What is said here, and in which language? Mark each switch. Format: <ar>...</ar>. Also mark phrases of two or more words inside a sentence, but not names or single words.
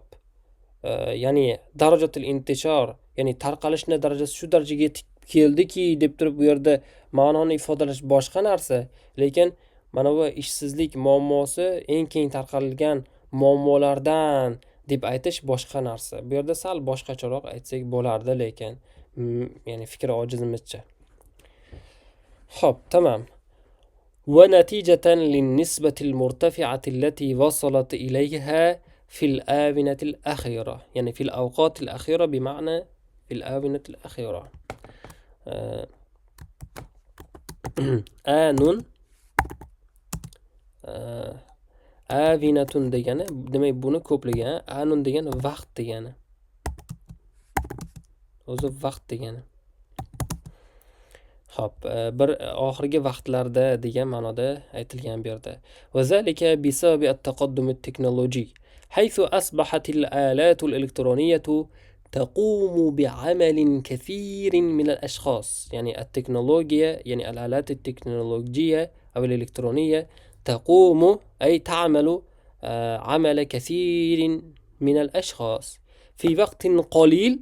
<uz>Ya'ni</uz> <ar>درجة الانتشار,</ar> <uz>ya'ni tarqalishni darajasi shu darajaga yetib keldiki deb turib bu yerda ma'noni ifodalash boshqa narsa, lekin mana bu ishsizlik muammosi eng keng tarqalgan muammolardan deb aytish boshqa narsa. Bu yerda sal boshqacharoq aytsak bo'lardi, lekin ya'ni fikr ojizimizcha. Xo'p, tamam.</uz> <ar>ونتيجة للنسبة المرتفعة التي وصلت إليها في الآونة الأخيرة، يعني في الأوقات الأخيرة بمعنى في الآونة الأخيرة. آن آونة</ar> <uz>degani demak buni ko'pligi, anun degani vaqt degani. O'zi vaqt degani. Hop, bir oxirgi vaqtlarda degan ma'noda aytilgan bu yerda.</uz> <ar>وذلك بسبب التقدم التكنولوجي حيث أصبحت الآلات الإلكترونية تقوم بعمل كثير من الأشخاص. يعني التكنولوجيا، يعني الآلات التكنولوجية أو الإلكترونية تقوم أي تعمل عمل كثير من الأشخاص في وقت قليل.</ar>